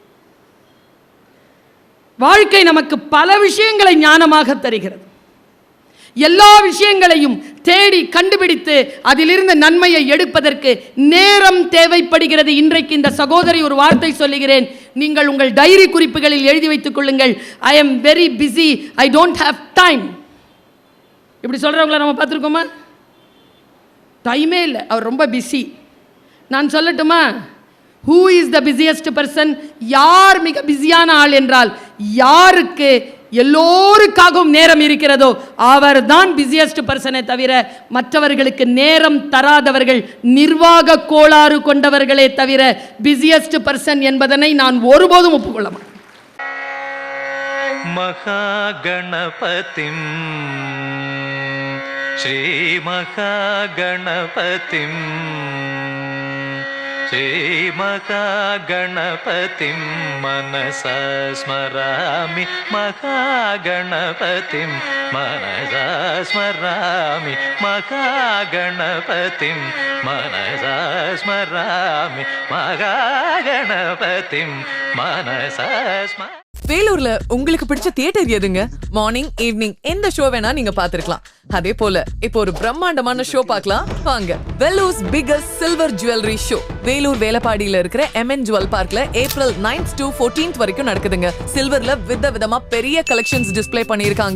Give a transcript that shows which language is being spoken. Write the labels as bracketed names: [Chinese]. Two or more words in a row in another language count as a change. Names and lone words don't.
[Tamil] வாழ்க்கை நமக்கு பல விஷயங்களை ஞானமாக தருகிறது. எல்லா விஷயங்களையும் தேடி கண்டுபிடித்து அதிலிருந்து நன்மையை எடுப்பதற்கு நேரம் தேவைப்படுகிறது. இன்றைக்கு இந்த சகோதரி ஒரு வார்த்தை சொல்லுகிறேன், நீங்கள் உங்கள் டைரி குறிப்புகளில் எழுதி வைத்துக் கொள்ளுங்கள். [English] I am very busy, I don't have time. [Tamil] இப்படி சொல்கிறவங்கள நம்ம பார்த்துருக்கோமா? டைமே இல்லை, அவர் ரொம்ப பிஸி. நான் சொல்லட்டுமா, [English] who is the busiest person? [Tamil] யார் மிக பிஸியான ஆள் என்றால், யாருக்கு எல்லோருக்காகவும் நேரம் இருக்கிறதோ அவர் தான் [English] busiest person [Tamil] தவிர, மற்றவர்களுக்கு நேரம் தராதவர்கள் நிர்வாக கோளாறு கொண்டவர்களே தவிர [English] busiest person [Tamil] என்பதனை நான் ஒருபோதும் ஒப்புக்கொள்ள மாட்டேன். [Sanskrit] महागणपतिं श्री महागणपतिं श्रीमहागणपतिं मनसा स्मरामि, महागणपतिं मनसा स्मरामि, महागणपतिं मनसा स्मरामि, महागणपतिं मनसा स्मरामि. [Tamil] வேலூர்ல உங்களுக்கு பிடிச்ச தியேட்டர் எதுங்க? [English] morning evening [Tamil] எந்த ஷோ வேணா நீங்க பாத்துருக்கலாம். அதே போல இப்போ ஒரு பிரம்மாண்டமான ஷோ பார்க்கலாம் வாங்க. [English] Vellore's biggest silver jewellery show [Tamil] வேலூர் வேலப்பாடியில இருக்கிற MN ஜுவல் பார்க்ல ஏப்ரல் 9th to 14th வரைக்கும் நடக்குதுங்க. சில்வர்ல விதவிதமா பெரிய கலெக்ஷன்ஸ் டிஸ்ப்ளே பண்ணிருக்காங்க.